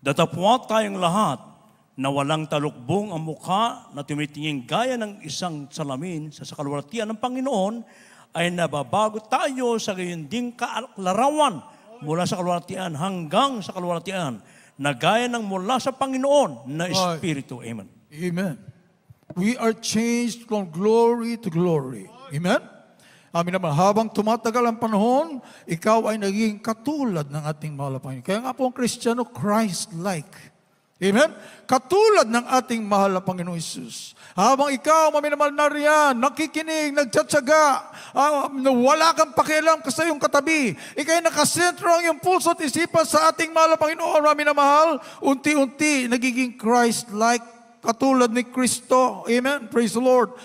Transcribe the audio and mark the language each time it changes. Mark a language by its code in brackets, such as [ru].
[tl] Datapwat tayong lahat na walang talukbong ang mukha na tumitingin gaya ng isang salamin sa kalwalhatian ng Panginoon, ay nababago tayo sa gayon ding kalarawan mula sa kalwalhatian hanggang sa kalwalhatian na gaya ng mula sa Panginoon na Espiritu. Amen. Amen. [en] We are changed from glory to glory. Amen? [tl] Amin naman, habang tumatagal ang panahon, ikaw ay naging katulad ng ating mahal na Panginoon. Kaya nga po ang Kristiyano, Christ-like. Amen? Katulad ng ating mahal na Panginoong Isus. Habang ikaw, maminamahal na riyan, nakikinig, nagtsatsaga, wala kang pakialam sa iyong katabi, ikay nakasentro ang iyong puso at isipan sa ating mahal na Panginoon, maminamahal, unti-unti, nagiging Christ-like, katulad ni Kristo. Amen? [en] Praise the Lord.